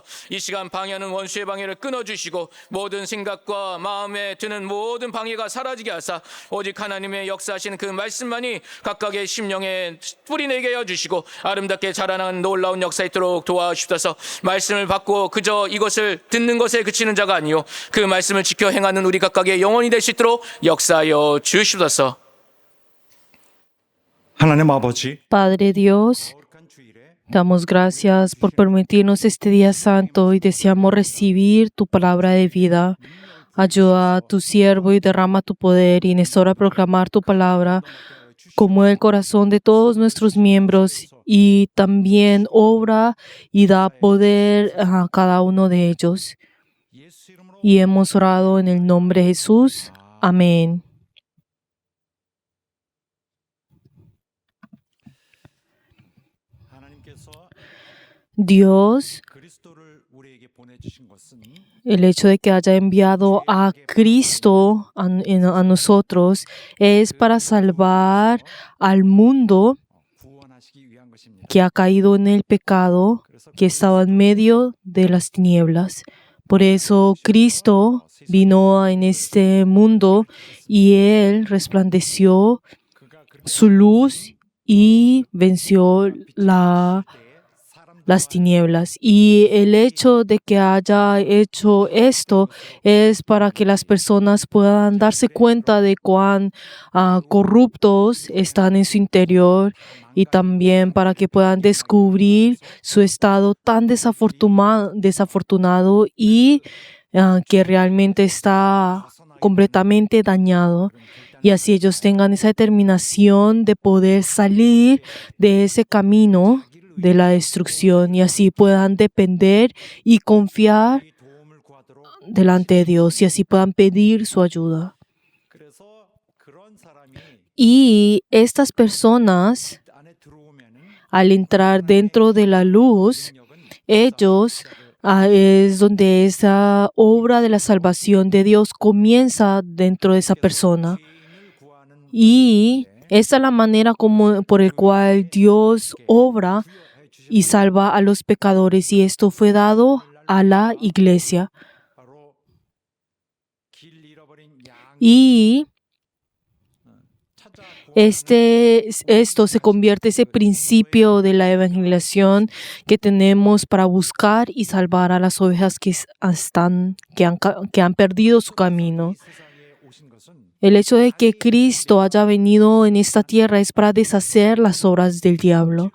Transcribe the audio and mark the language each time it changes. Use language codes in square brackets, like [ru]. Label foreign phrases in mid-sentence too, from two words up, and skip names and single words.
[ko] 이 시간 방해하는 원수의 방해를 끊어주시고 모든 생각과 마음에 드는 모든 방해가 사라지게 하사 오직 하나님의 역사하시는 그 말씀만이 각각의 심령에 뿌리내게 하여 주시고 아름답게 자라나는 놀라운 역사 있도록 도와주시옵소서. 말씀을 받고 그저 이것을 듣는 것에 그치는 자가 아니요 그 말씀을 지켜 행하는 우리 각각의 영혼이 될 수 있도록 역사하여 주시옵소서. 하나님 아버지, [es] Padre Dios, [ko] 거룩한 주일에 [es] damos gracias por permitirnos este día santo y deseamos recibir tu palabra de vida. Ayuda a tu siervo y derrama tu poder, y en esta hora proclamar tu palabra como el corazón de todos nuestros miembros, y también obra y da poder a cada uno de ellos. [ko] 예수 이름으로 [es] Y hemos orado en el nombre de Jesús. Amén. [ko] 하나님께서 [es] Dios, [ko] 그리스도를 우리에게 보내주신 것은 [es] el hecho de que haya enviado a Cristo a nosotros es para salvar al mundo [ko] 구원하시기 위한 것입니다. [es] que ha caído en el pecado, que estaba en medio de las tinieblas. Por eso Cristo vino en este mundo y Él resplandeció [ko] 그가 그렇게 [es] su luz y venció las tinieblas. Y el hecho de que haya hecho esto es para que las personas puedan darse cuenta de cuán corruptos están en su interior, y también para que puedan descubrir su estado tan desafortunado y que realmente está completamente dañado. Y así ellos tengan esa determinación de poder salir de ese camino de la destrucción, y así puedan depender y confiar [ko] 우리 도움을 구하도록 [es] delante de Dios, y así puedan pedir su ayuda. [ko] 그래서 그런 사람이 [es] Y estas personas, [ko] 안에 들어오면은 [es] al entrar dentro de la luz, ellos es donde esa obra de la salvación de Dios comienza dentro de esa persona. [ko] 죄인을 구하는 [es] Y esta es la manera por el cual Dios obra y salva a los pecadores, y esto fue dado a la iglesia. [ko] 바로 길 잃어버린 양 [es] Y [ko] 찾아고 [es] esto se convierte en ese principio de la evangelización que tenemos para buscar y salvar a las ovejas que han perdido su camino. [ko] 세상에 오신 것은 [es] El hecho de que Cristo haya venido en esta tierra es para deshacer las obras del diablo.